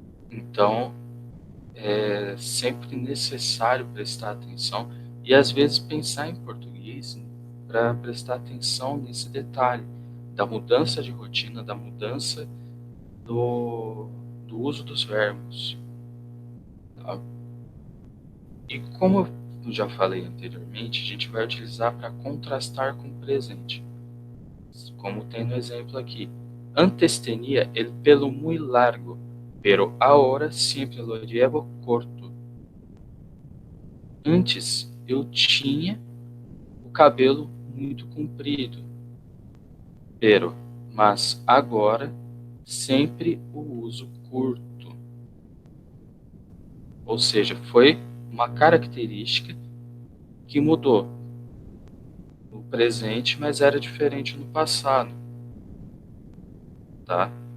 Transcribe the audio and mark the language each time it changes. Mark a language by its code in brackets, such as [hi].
[pt] Então, é sempre necessário prestar atenção e às vezes pensar em português para prestar atenção nesse detalhe da mudança de rotina, da mudança do uso dos verbos. Tá? E como eu já falei anteriormente, a gente vai utilizar para contrastar com o presente, como tem no exemplo aqui. [es] Antes tenía el pelo muy largo, pero ahora siempre lo llevo corto. [pt] Antes eu tinha o cabelo muito comprido, mas agora sempre o uso curto. Ou seja, foi uma característica que mudou no presente, mas era diferente no passado, tá?